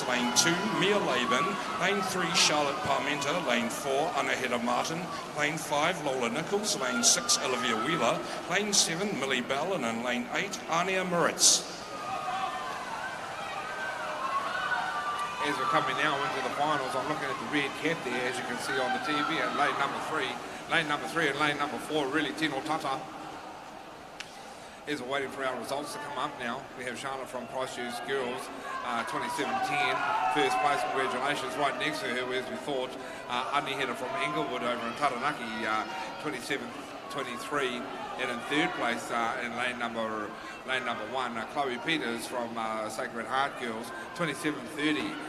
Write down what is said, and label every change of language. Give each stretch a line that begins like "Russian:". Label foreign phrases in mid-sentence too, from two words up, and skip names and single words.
English: Lane 2, Mia Laban. Lane 3, Charlotte Parmenter. Lane 4, Anaheda Martin. Lane 5, Lola Nichols. Lane 6, Olivia Wheeler. Lane 7, Millie Bell. And in lane 8, Ania Moritz. As we're coming now into the finals, I'm looking at the red cap there, as you can see on the TV, and lane number 3. Lane number 3 and lane number 4, really
Māori: Tino Tata.
English: As we're waiting for our results to come up now, we have Charlotte from Christchurch Girls, 27.10, first place, congratulations. Right next to her, as we thought, Aniheta from Inglewood over in Taranaki, 27.23, and in third place in lane number 1, Chloe Peters from Sacred Heart Girls, 27.30.